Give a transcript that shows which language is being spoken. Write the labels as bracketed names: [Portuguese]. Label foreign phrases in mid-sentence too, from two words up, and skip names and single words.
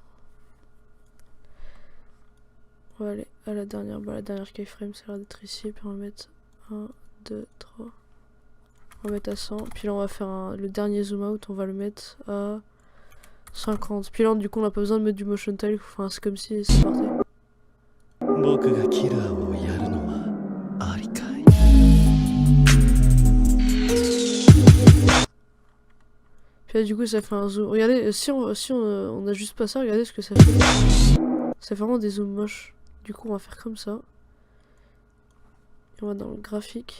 [French] On va aller à la dernière, la dernière keyframe ça a l'air d'être ici. Puis on va mettre 1, 2, 3. On va mettre à 100. Puis là on va faire le dernier [English] zoom out, [French] on va le mettre à 50. Puis là du coup on n'a pas besoin de mettre du [English] motion tile, [French] enfin c'est comme si c'est parti. [Japanese] 僕がキラーをやるのはありかい [French] Puis là du coup ça fait un zoom. Regardez, si on a juste pas ça, regardez ce que ça fait. Ça fait vraiment des zooms moches. Du coup on va faire comme ça. Et on va dans le graphique.